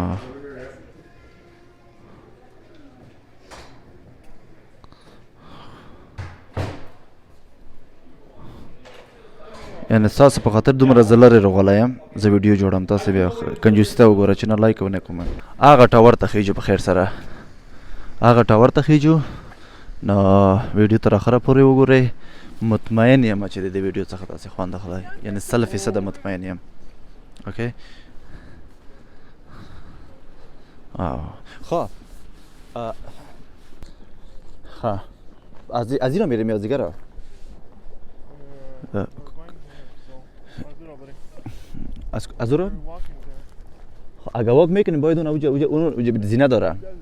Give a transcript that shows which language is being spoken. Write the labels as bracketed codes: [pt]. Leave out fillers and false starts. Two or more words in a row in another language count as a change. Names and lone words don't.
[ps] یعنی ستاسو په خاطر دومره زه لرې راغلی یم زه ویډیو جوړم تاسې بیا کنجوسي ته وګوره چې نه لایک او نه کومنټ هغه ټاور ته خیجو په خیر سره هغه ټاور ته خیجو نو ویډیو تر اخره پورې وګورئ مطمئن یم چې د دې ویډیو څخه تاسې خوند اخلئ یعنی 100% مطمئن یم اوکی [fa] خب از این را میریم یا از دیگه را از اون اگه واک میکنیم باید اون زینه داره